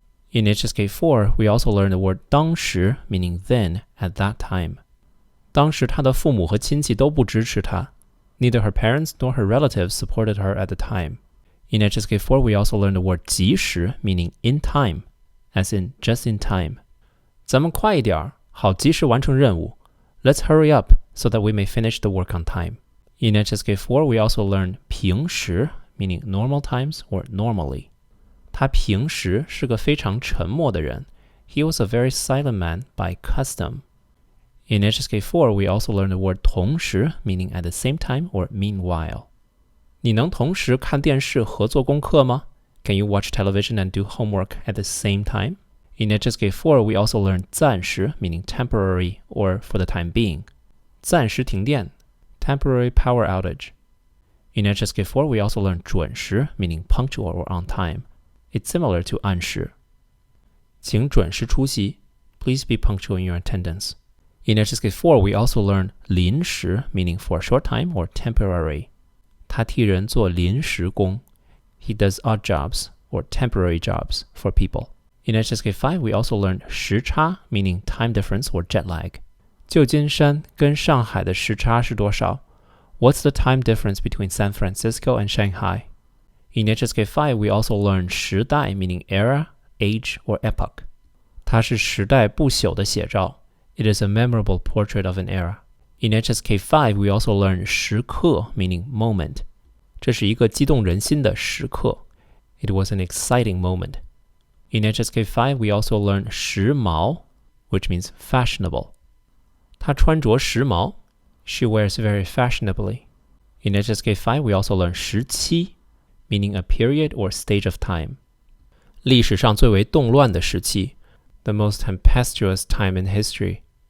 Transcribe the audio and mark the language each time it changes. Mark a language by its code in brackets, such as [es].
[en] In HSK 4, we also learn the word 当时 meaning then, at that time. [zh] 当时她的父母和亲戚都不支持她 [en] Neither her parents nor her relatives supported her at the time. In HSK 4, we also learned the word 及时 meaning in time, as in just in time. [zh] 咱们快一点，好及时完成任务。 [en] Let's hurry up so that we may finish the work on time. In HSK 4, we also learned 平时 meaning normal times or normally. [zh] 他平时是个非常沉默的人。 [en] He was a very silent man by custom. In HSK 4, we also learned the word 同时 meaning at the same time or meanwhile. [zh] 你能同时看电视和做功课吗？ [en] Can you watch television and do homework at the same time? In HSK 4, we also learned 暂时 meaning temporary or for the time being. [zh] 暂时停电 [en] temporary power outage. In HSK 4, we also learned 准时 meaning punctual or on time. It's similar to 按时。 [zh] 请准时出席 [en] Please be punctual in your attendance. In HSK 4, we also learned 临时 meaning for a short time or temporary. [zh] 他替人做临时工 [en] He does odd jobs or temporary jobs for people. In HSK 5, we also learned 时差 meaning time difference or jet lag. [zh] 旧金山跟上海的时差是多少 [en] What's the time difference between San Francisco and Shanghai? In HSK 5, we also learned 时代 meaning era, age, or epoch. [zh] 它是时代不朽的写照 [en] It is a memorable portrait of an era. In HSK 5, we also learned 时刻 meaning moment. [zh] 这是一个激动人心的时刻 [en] It was an exciting moment. In HSK 5, we also learned 时髦 which means fashionable. [zh] 她穿着时髦 [en] She wears very fashionably. In HSK 5, we also learned 时期 meaning a period or stage of time. [zh] 历史上最为动乱的时期 [en] The most tempestuous time in history.